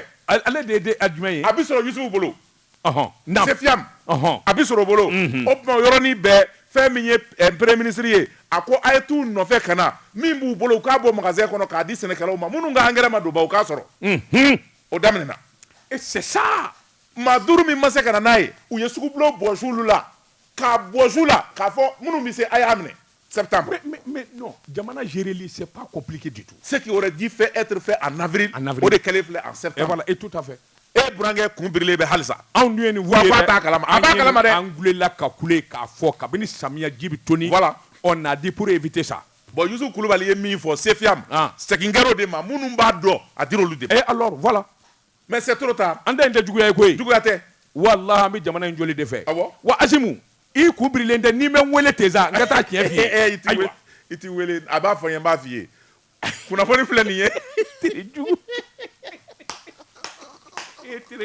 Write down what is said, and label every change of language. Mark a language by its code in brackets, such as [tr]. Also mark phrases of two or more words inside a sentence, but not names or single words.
[bm] ale de ye jumɛn ye a bɛ sɔrɔ Yusufu bolo CFIAM a bɛ sɔrɔ o bolo o tuma yɔrɔnin bɛɛ fɛn min ye [fr] premier ministre [bm] ye a ko a ye t'u nɔfɛ ka na min b'u bolo u k'a bɔ magasin kɔnɔ k'a di sɛnɛkɛlaw ma minnu ka engrais ma don ba u k'a sɔrɔ o daminɛna [fr] et c'est ça [bm] maa 5 min ma se ka na n'a ye u ye sugubulon bɔsi olu la k'a bɔsi la k'a fɔ minnu bɛ se a y'a minɛ septembre. [fr] Mais non, [bm] jamana géreli [fr] c'est pas compliqué du tout. Ce qui aurait dû être fait en avril [bm] o de kɛlen filɛ [fr] en septembre. Et voilà, et tout à fait. [bm] burankɛ kun birilen bɛ halisa anw dun ye nin wa a t'a kalama a b'a kalama dɛ an gulela ka kule k'a fɔ kabini samiya ji bɛ toni [fr] voilà on a dit pour éviter ça [bm] bon Yusufu Kulubali ye min fɔ CFIAM segin kɛra o de ma minnu b'a dɔn a dir'olu de ma [fr] et alors voilà mais c'est trop tard [bm] an tɛ nin tɛ juguya ye koyi juguya tɛ walahi an bɛ jamana in joli de fɛ awɔ wa Asimu i kun birilen tɛ n'i bɛ n wele ten sa n ka taa tiɲɛ f'i ye ayiwa i ti wele a b'a fɔ n ye n b'a f'i ye kunnafoni filɛ nin ye ne ti don foyi la